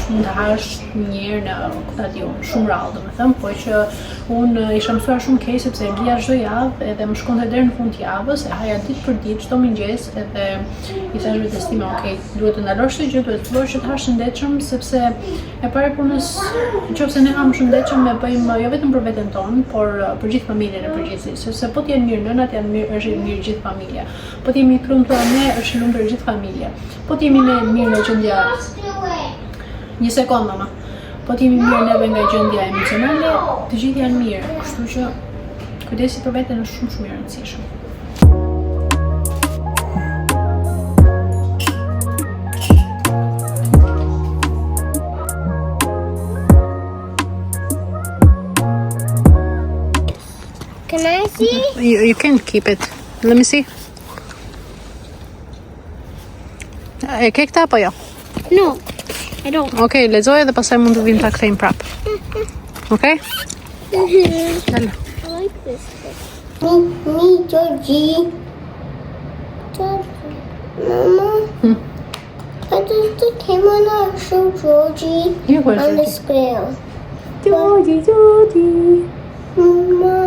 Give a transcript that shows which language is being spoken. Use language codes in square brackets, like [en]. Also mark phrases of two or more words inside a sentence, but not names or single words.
[sq] Mund ta hash një herë në shumë rrallë, domethënë, po që unë isha mësuar shumë keq sepse e blia çdo javë edhe më shkonte deri në fund të javës, e haja ditë për ditë çdo mëngjes edhe i thash vetes time, okay, duhet të ndalosh këtë gjë, duhet të fillosh që të hash shëndetshëm sepse e para punës, nëse ne ham shëndetshëm e bëjmë jo vetëm për veten tonë, por për gjithë familjen e përgjithësisë, sepse po të jenë mirë nënat, janë mirë, është mirë gjithë familja. Po të jemi krumtuar ne, është lëmë për gjithë familja. Po t'jemi me mirë nga gjendja... Një sekond, mama. Po t'jemi mirë neve nga gjendja emocionale, të gjithë janë mirë. Kështu që kujdesi për veten është shumë shumë i rëndësishëm. [en] Can I see? You can keep it. Let me see. [sq] E ke këta apo jo? [en] No, I don't. [sq] Okej, lexoje dhe pastaj mund të vim ta kthejmë prap. Okej? Dale. [en] I like this book. Me, Georgie. Georgie. Mama. Why does the camera not show Georgie Here, where's on the Georgie? screen? Georgie. Mama.